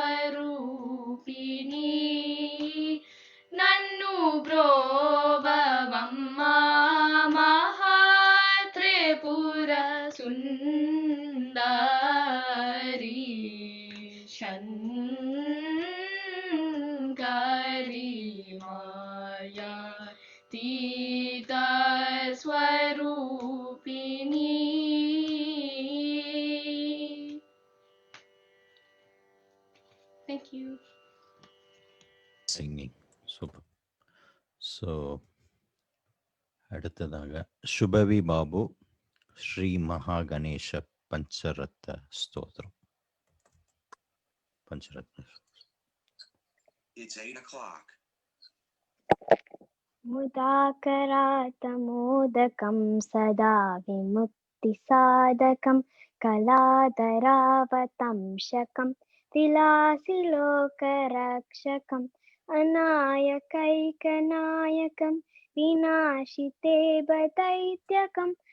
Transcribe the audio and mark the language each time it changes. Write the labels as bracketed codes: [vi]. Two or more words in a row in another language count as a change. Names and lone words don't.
[te] స్వరూపిణి నన్ను బ్రోవవమ్మ మహాత్రిపుర సుందరి శంకరి మాయా తీత స్వరూపిణి. [en] Thank you. Singing. Super. So, [ta] அடுத்ததாக சுபவி பாபு ஸ்ரீ மகா கணேஷ பஞ்சரத்ன ஸ்தோத்திரம். பஞ்சரத்ன. [en] It's 8 o'clock. [sa] मुदाकरातमोदकं सदा विमुक्तिसाधकं कलाधरावतंशकं विलासिलोकरक्षकम् अनायकैकनायकं विनाशिते दैत्यकं